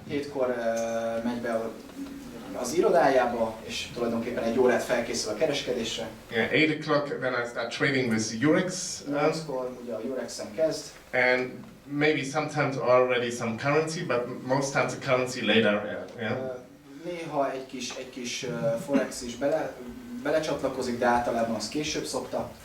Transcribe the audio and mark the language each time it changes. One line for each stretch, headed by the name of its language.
Hungarian: 7-kor megy be az irodájába, és tulajdonképpen egy órát felkészül a kereskedésre.
English: Yeah, 8 o'clock then I start trading with Eurex.
Hungarian: 8-kor ugye a Eurexen kezd.
English: And maybe sometimes already some currency, but most times the currency later. Yeah.
Hungarian: Néha egy kis forex is belecsatlakozik, de általában az később szokta.